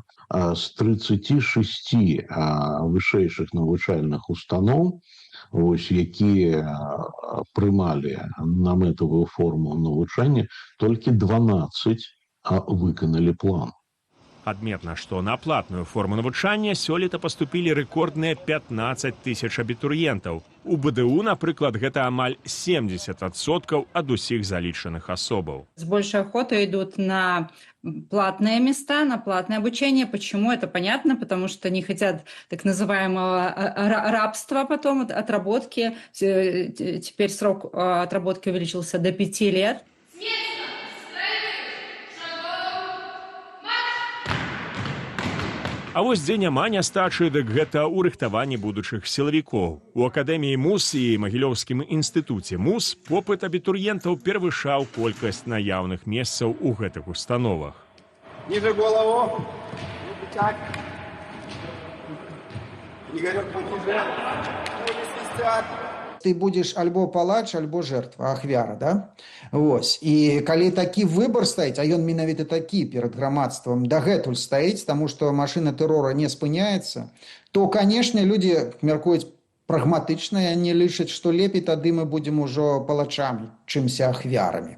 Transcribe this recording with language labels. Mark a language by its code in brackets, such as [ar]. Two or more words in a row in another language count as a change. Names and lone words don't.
[be] З 36 вышэйшых навучальных устаноў, вось, якія прымалі на мэтавую форму навучання, толькі 12 выканалі план. Адметна, што на платную форму навучання сёлета паступілі рэкордныя 15 тысяч абітурыентаў. У БДУ, напрыклад, гэта амаль 70% ад усіх залічаных асобаў. [ru] С большей охотой идут на платные места, на платное обучение. Почему? Это понятно, потому что не хотят так называемого рабства потом, отработки. Теперь срок отработки увеличился до 5 лет. [be] А вось дзе няма нястачы, дык гэта ў рыхтаванні будучых сілавікоў. У Акадэміі МУС і Магілёўскім інстытуце МУС попыт абітурыентаў перавышаў колькасць наяўных месцаў у гэтых установах. [ru] Ниже голову. Так. Игорек, пониже. Ноги свистят. Ты будешь [be] альбо палач, альбо жертва, ахвяра, да? Вось. І калі такі выбор стаіць, а ён менавіта такі перад грамадствам дагэтуль стаіць, таму што машына тэрора не спыняецца, то, канешне, людзі мяркуюць прагматычна, не лічаць, што лепей тады мы будзем ужо палачамі, чымся ахвярамі.